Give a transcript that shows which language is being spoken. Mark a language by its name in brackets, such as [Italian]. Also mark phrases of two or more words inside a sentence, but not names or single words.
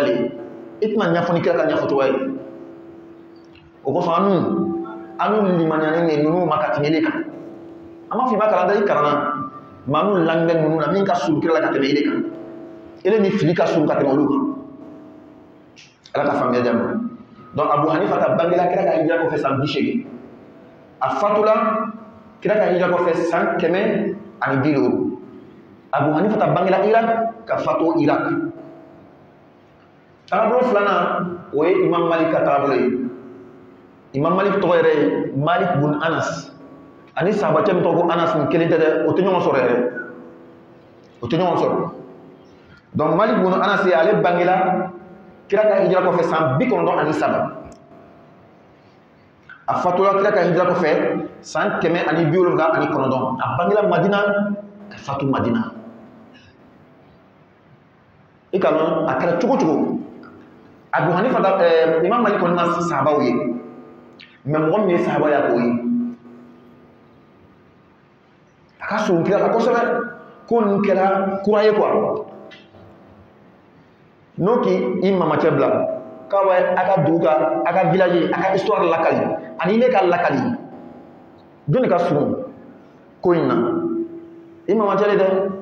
[Bambara] le ye i tɛna ɲɛfɔ ni kira ka ɲɛfɔcogoya ye o kosɔn anu limaniyalen de ninnu ma ka tɛmɛ ele kan an b'a fɔ i b'a kalan dɛ i kalanna maa minnu lamɛn ninnu na min ka surun kira la ka tɛmɛ ele kan ele ni fili ka surun ka tɛmɛ olu kan ala ka faamuya di a ma donc abu hanifa ka bangela kira ka hijira kɔfɛ san 80 a fatula kira ka hijira kɔfɛ san 150 abu hanifa ta bangela irak ka fatu irak taabolo filanan o ye imam malik ka taabolo ye imam malik tɔgɔ yɛrɛ ye malik bun anas ani sahabacɛ min tɔgɔ ko anas ni kelen tɛ dɛ o tɛ ɲɔgɔn sɔrɔ yɛrɛ o tɛ ɲɔgɔn sɔrɔ donc malik bun anas ye ale bangela kira ka hijira kɔfɛ san 97 a fatula kira ka hijira kɔfɛ san 179 a bangela madina ka fatu madina i ka dɔn a kɛra cogo cogo abu hanifa imam malik kɔni ma sahabaw ye mais mɔgɔ min ye sahaba ya k'o ye a ka surun kira la kosɛbɛ ko nin kɛra kura ye quoi n'o k'i mamacɛ bila k'a bɛ a ka dugu ka a ka village a ka histoire lakali ani ne ka lakali jɔn de ka surun ko in na i mamacɛ le dɛ